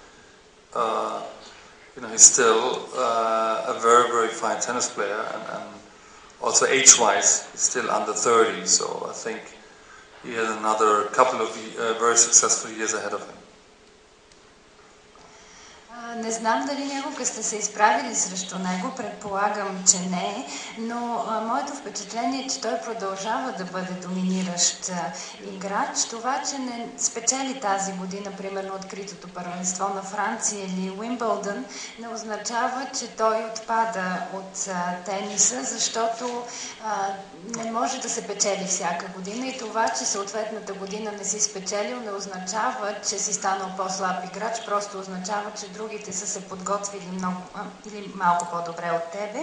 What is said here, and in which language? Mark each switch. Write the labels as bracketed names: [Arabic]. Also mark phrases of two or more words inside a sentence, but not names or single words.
[English] He's still a very, very fine tennis player, and also age-wise, he's still under 30. So I think he has another couple of very successful years ahead of him. [Bulgarian] Не знам дали някога сте се изправили срещу него, предполагам, че не, но моето впечатление е, че той продължава да бъде доминиращ играч. Това, че не спечели тази година, примерно откритото първенство на Франция или Уимбълдън, не означава, че той отпада от тениса, защото не може да се печели всяка година и това, че съответната година не си спечелил, не означава, че си станал по-слаб играч, просто означава, че другите са се подготвили много или малко по-добре от тебе.